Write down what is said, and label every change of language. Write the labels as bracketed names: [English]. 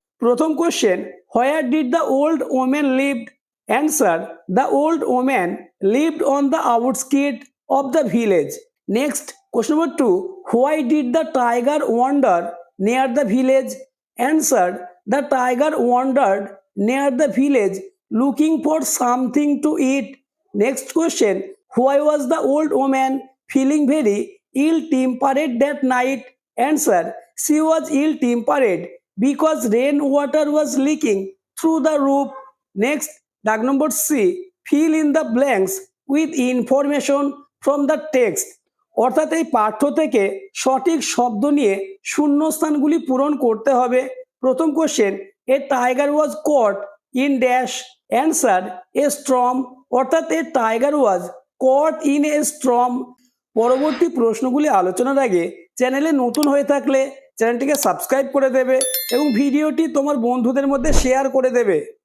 [English] প্রথম question, where did the old woman lived, answer the old woman lived on the outskirt of the village. Next question number 2, why did the tiger wander near the village, answer the tiger wandered near the village looking for something to eat. Next question, why was the old woman feeling very ill-tempered that night, answer she was ill-tempered because rain water was leaking through the roof. Next dag number C, fill in the blanks with information from the text, [Bangla] অর্থাৎ এই পাঠ্য থেকে সঠিক শব্দ নিয়ে শূন্যস্থানগুলি পূরণ করতে হবে। [English] প্রথম question, a tiger was caught in dash, answer a storm, অর্থাৎ a tiger was caught in a storm. [Bangla] পরবর্তী প্রশ্নগুলি আলোচনার আগে চ্যানেলে নতুন হয়ে থাকলে চ্যানেলটিকে সাবস্ক্রাইব করে দেবে এবং ভিডিওটি তোমার বন্ধুদের মধ্যে শেয়ার করে দেবে।